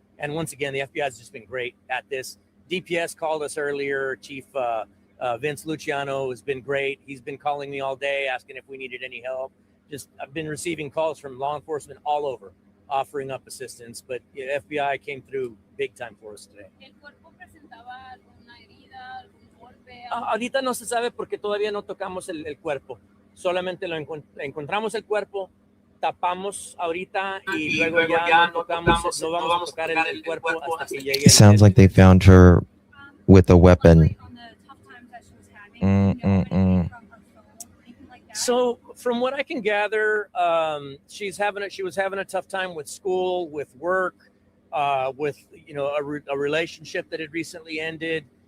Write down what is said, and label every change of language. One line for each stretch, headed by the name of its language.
English: And once again, the FBI has just been great at this. DPS called us earlier. Chief Vince Luciano has been great. He's been calling me all day, asking if we needed any help. I've been receiving calls from law enforcement all over, offering up assistance. But FBI came through big time for us today.
Spanish: ¿El cuerpo presentaba alguna herida, algún golpe? Ahorita no se sabe porque todavía no tocamos el cuerpo. Solamente encontramos el cuerpo, tapamos ahorita y luego ya no vamos a tocar el cuerpo hasta que llegue.
English: It sounds like they found her with a weapon. On the tough times that she was having, from her phone, anything like that? So from what I can gather, she was having a tough time with school, with work, with a relationship that had recently ended.